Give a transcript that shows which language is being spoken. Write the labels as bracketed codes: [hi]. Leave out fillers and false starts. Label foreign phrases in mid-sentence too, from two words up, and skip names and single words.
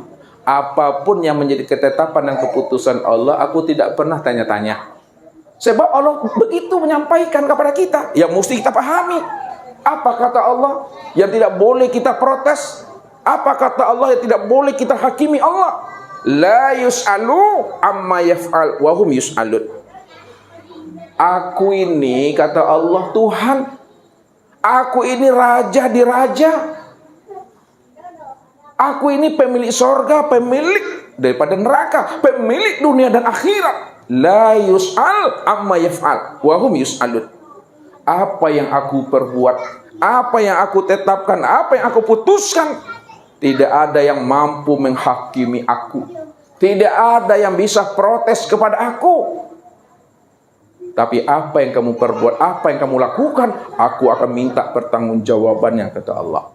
[id] Apapun yang menjadi ketetapan dan keputusan Allah, aku tidak pernah tanya-tanya. Sebab Allah begitu menyampaikan kepada kita, yang mesti kita pahami. Apa kata Allah yang tidak boleh kita protes? Apa kata Allah yang tidak boleh kita hakimi Allah? [ar] لا يُسأل عما يفعل وهم يُسألون. [id] Aku ini, kata Allah, Tuhan. Aku ini raja di raja. Aku ini pemilik sorga, pemilik daripada neraka, pemilik dunia dan akhirat. [ar] لا يُسأل عما يفعل وهم يُسألون. [id] Apa yang aku perbuat, apa yang aku tetapkan, apa yang aku putuskan, tidak ada yang mampu menghakimi aku. Tidak ada yang bisa protes kepada aku. Tapi apa yang kamu perbuat, apa yang kamu lakukan, aku akan minta pertanggungjawabannya, kata Allah.